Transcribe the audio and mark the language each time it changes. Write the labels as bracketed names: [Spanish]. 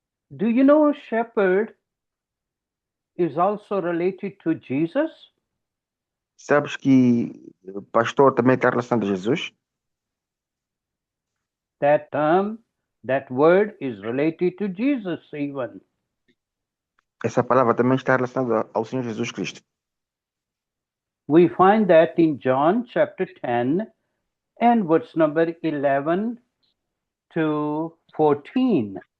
[English] Do you know shepherd is also related to Jesus? [Portuguese] Sabes que pastor também está relacionado a Jesus? [English] That term, that word is related to Jesus even. [Portuguese] Essa palavra também está relacionada ao Senhor Jesus Cristo. [English] We find that in John chapter 10 and verse number 11 to 14.